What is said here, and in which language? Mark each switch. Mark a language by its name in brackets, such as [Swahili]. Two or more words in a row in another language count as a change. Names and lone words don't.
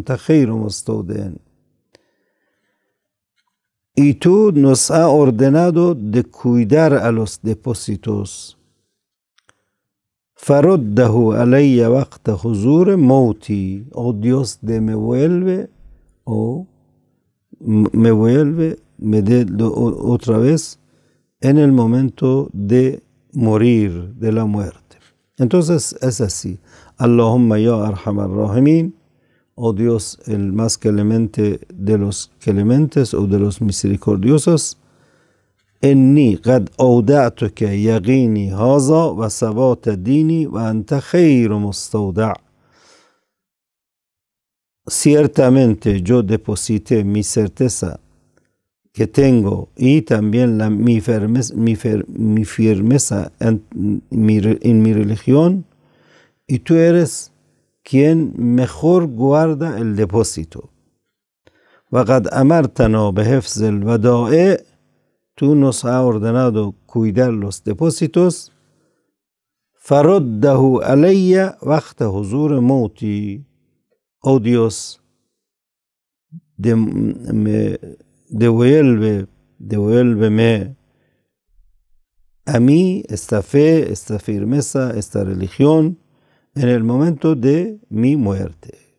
[Spanish] Y tú nos has ordenado de cuidar a los depósitos. [Arabic] فرده علي وقت حضور موتي, [Spanish] oh Dios, devuelve, me vuelve, me dé otra vez en el momento de morir, de la muerte. Entonces es así. [Arabic] اللهم يا أرحم الراحمين, [Spanish] oh Dios, el más clemente de los clementes o de los misericordiosos, [Arabic] إني قد أودعتك يقيني هذا وثبات ديني وأنت خير مستودع. [Spanish] Ciertamente yo deposité mi certeza que tengo y también mi firmeza en mi religión, y tú eres quien mejor guarda el depósito. [Arabic] وقد أمرتنا بحفظ الودائع, [Spanish] tú nos has ordenado cuidar los depósitos. [Arabic] فرده علي وقت حضور موتي, [Spanish] oh Dios, devuélveme a mí esta fe, esta firmeza, esta religión en el momento de mi muerte.